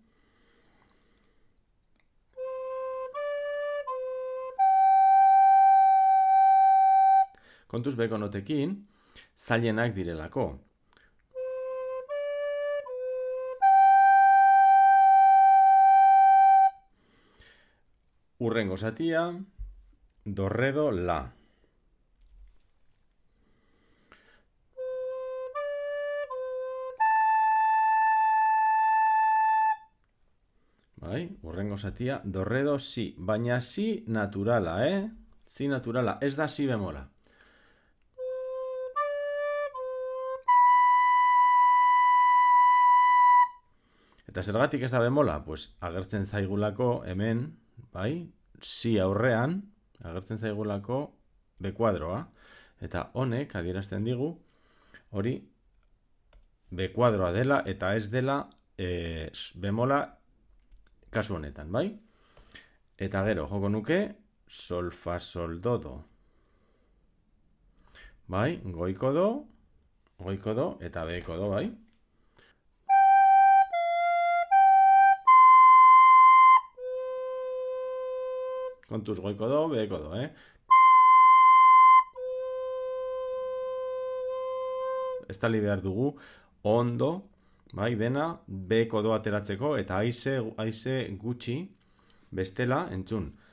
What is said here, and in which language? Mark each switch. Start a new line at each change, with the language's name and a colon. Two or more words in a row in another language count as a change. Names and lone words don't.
Basque: Kontuz beko notekin, zailenak direlako. Urrengo zatia, do, re, do, la. Bai, urrengo zatia, do, re, do, si. Baina si naturala, Si naturala, ez da si bemola. Eta zergatik ez da bemola? Pues agertzen zaigulako hemen, bai, si aurrean, agertzen zaigulako be kuadroa. Eta honek adierazten digu, hori be kuadroa dela eta ez dela bemola kasu honetan, bai? Eta gero, joko nuke, sol, fa, sol, do, do. Bai, goiko do, eta beheko do, bai? Kontuz goiko do, beheko do, Estali behar dugu, ondo, bai, dena, beheko do ateratzeko, eta haize gutxi, bestela, entzun.